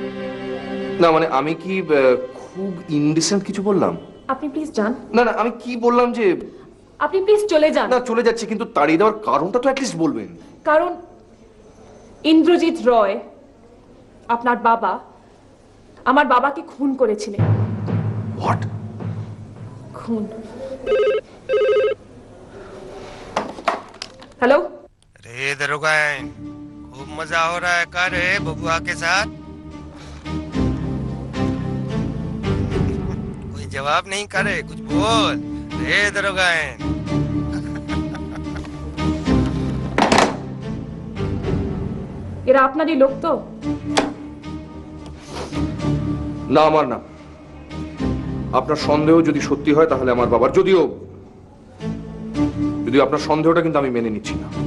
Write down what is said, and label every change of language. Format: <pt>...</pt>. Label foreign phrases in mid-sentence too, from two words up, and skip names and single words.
<bn>না মানে আমি কি খুব ইনডিসেন্ট কিছু বললাম? আপনি প্লিজ যান। না না, আমি কি বললাম যে আপনি প্লিজ চলে যান। না চলে যাচ্ছি, কিন্তু তাড়িয়ে দেওয়ার কারণটা তো অ্যাটলিস্ট বলবেন। কারণ ইন্দ্রজিৎ রয়, আপনার বাবা, আমার বাবাকে খুন করেছিলেন।</bn> <en>হোয়াট?</en> <hi>खून। हेलो। अरे दरोगा, खूब मजा हो रहा है का रे बबुआ के साथ? कोई जवाब नहीं करे, कुछ बोल रे दरोगा।</hi> <bn>এরা আপনারই লোক তো? না, আমার না। আপনার সন্দেহ যদি সত্যি হয় তাহলে আমার বাবার, যদিও আপনার সন্দেহটা কিন্তু আমি মেনে নিচ্ছি না।</bn>